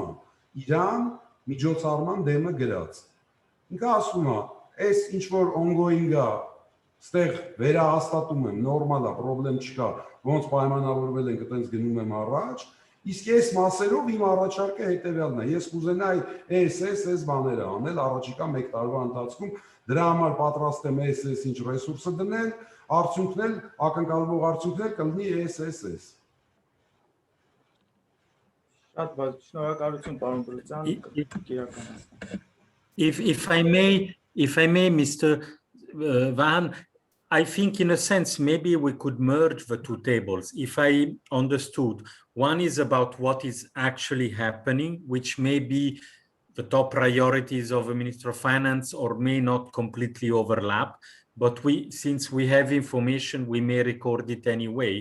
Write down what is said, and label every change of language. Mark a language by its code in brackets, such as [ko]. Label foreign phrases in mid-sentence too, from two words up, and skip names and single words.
[hy] իրան միջոցառման դեմը գրած։ Ինքը ասում է, այս ինչ որ ongoing է, ստեղ վերահաստատում եմ, նորմալ է, պրոբլեմ չկա, ոնց պայմանավորվել ենք, այտենց գնում եմ առաջ, իսկ այս մասերով իմ առաջարկը հետևյալն է, ես կուզենայի այս բաները անել առաջիկա 1 տարվա ընթացքում, դրա համար պատրաստ եմ այս ինչ ռեսուրսը դնել, արդյունքն էլ ակնկալվող արդյունքներ կլինի այս։ Շատ բարձր, շնորհակալություն, պարոն Բրուտյան, կիրականացնեմ։ [en] If I may, Mr. Vahan, I think in a sense, maybe we could merge the two tables. If I understood, one is about what is actually happening, which may be the top priorities of the Minister of Finance or may not completely overlap, but since we have information, we may record it anyway.